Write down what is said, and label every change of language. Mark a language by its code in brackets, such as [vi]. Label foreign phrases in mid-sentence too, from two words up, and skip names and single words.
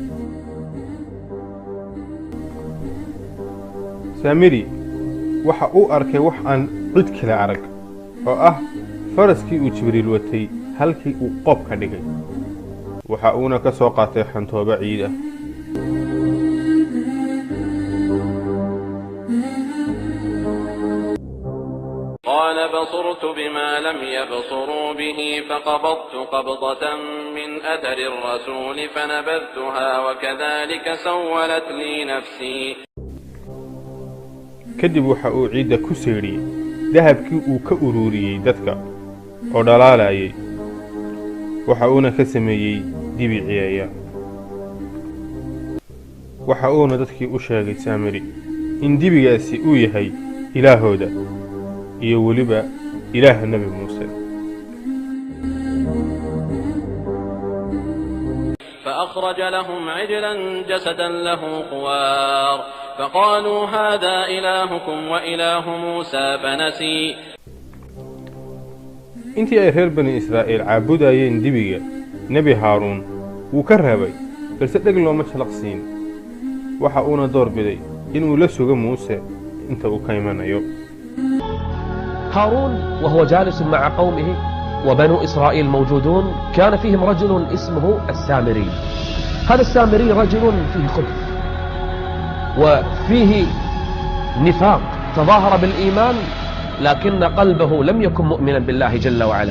[so] Saamiri waxa uu arkay wax aan cid kale arag oo ah faraskii uu Jibriil watay halkii uu qob ka dhigay. waxa uuna ka soo qaatay xantooba ciid ah. [ar] قال بصرت بما لم يبصروا به فقبضت قبضة من أثر الرسول فنبذتها وكذلك سولت لي نفسي. [so] kadib waxa uu ciidda ku seeriyay dahabkii uu ka ururiyay dadka oo dhalaalayay. waxa uuna ka sameeyay dibi ciyaaya. waxa uuna dadkii u sheegay Saamiri in dibigaasi uu yahay ilaahooda iyo waliba ilaah Nabi Muuse. [ar] فأخرج لهم عجلا جسدا له خوار فقالوا هذا إلهكم وإله موسى فنسي. [so] intii ay reer bani Israa'iil caabudayeen dibiga Nabi Haaruun wuu ka reebay balse dhag looma jalaqsiin. waxa uuna doorbiday inuu la sugo Muuse inta uu ka imanayo. [ar] هارون وهو جالس مع قومه وبنو إسرائيل موجودون كان فيهم رجل اسمه السامري. هذا السامري رجل فيه خبث وفيه نفاق، تظاهر بالإيمان لكن قلبه لم يكن مؤمنا بالله جل وعلا.